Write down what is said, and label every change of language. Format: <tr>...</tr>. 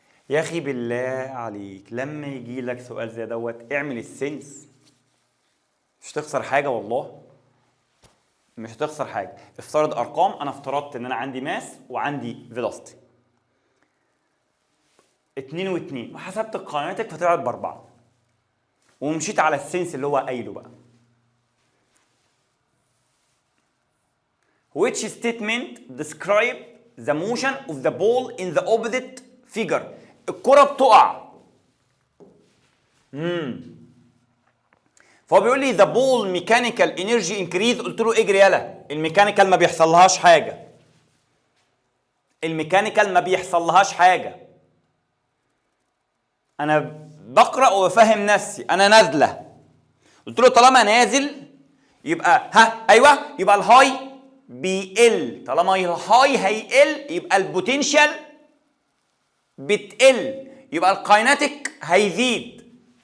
<ar>يا اخي بالله عليك لما يجي لك سؤال زي دوت اعمل السنس، مش هتخسر حاجه والله، مش هتخسر حاجه. افترض ارقام، انا افترضت ان انا عندي ماس وعندي فيلوسيتي 2 و2 وحسبت الكاينتيك فطلعت ب4 ومشيت على السنس اللي هو قايله بقى.</ar> <en>Which statement describe the motion of the ball in the opposite figure؟</en> <ar>الكرة بتقع. فهو بيقول لي</ar> <en>the ball mechanical energy increase.</en> <ar>قلت له اجري يلا، الميكانيكال ما بيحصلهاش حاجة. الميكانيكال ما بيحصلهاش حاجه. انا بقرا وبفهم نفسي انا نازله، قلت له طالما نازل يبقى ايوه يبقى الهاي بيقل، طالما الهاي هيقل يبقى البوتنشال بتقل، يبقى الكايناتيك هيزيد.</ar>